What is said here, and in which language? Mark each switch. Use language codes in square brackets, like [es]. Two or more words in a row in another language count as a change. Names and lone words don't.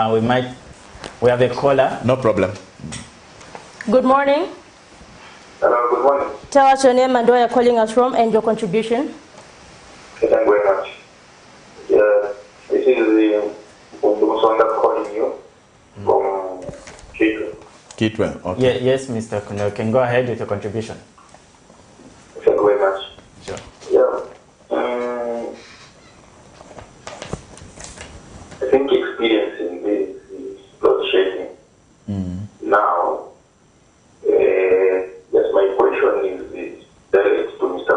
[en] We have a caller. No problem. Good morning. Hello, good morning. Tell us your name and where you're calling us from and your contribution. Thank you very much. This is the Musonda calling you from Kitwe. Kitwe, okay. Yes, Mr. Kuno, you can go ahead with your contribution. Thank you very much. Sure. Yeah. I think experiencing this load shedding now, yes, my question is direct to Mr.